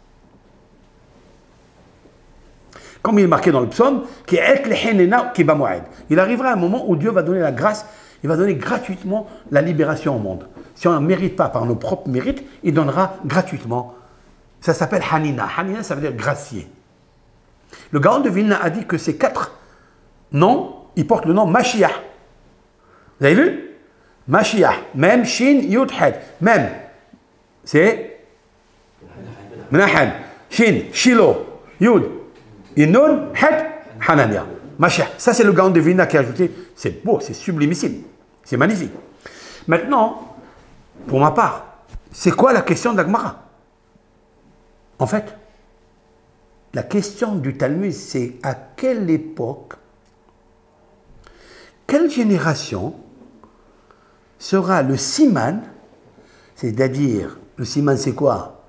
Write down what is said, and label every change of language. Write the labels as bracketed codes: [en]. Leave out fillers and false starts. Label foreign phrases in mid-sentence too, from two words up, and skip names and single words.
[fr] Comme il est marqué dans le psaume, il arrivera un moment où Dieu va donner la grâce, il va donner gratuitement la libération au monde. Si on ne mérite pas par nos propres mérites, il donnera gratuitement. Ça s'appelle Hanina. Hanina, ça veut dire gracier. Le Gaon de Vilna a dit que ces 4 noms, ils portent le nom Mashiach. Vous avez vu? [he] משיח מם שין יוד חית מם, c'est מנחם שין שילה יוד נון חית חנניה. [fr] Mashiach. Ça, c'est le Gaon de Vilna qui a ajouté. C'est beau, c'est sublimissime. C'est magnifique. Maintenant, pour ma part, c'est quoi la question de la Gemara? En fait, la question du Talmud, c'est à quelle époque, quelle génération sera le siman, c'est-à-dire, le siman c'est quoi?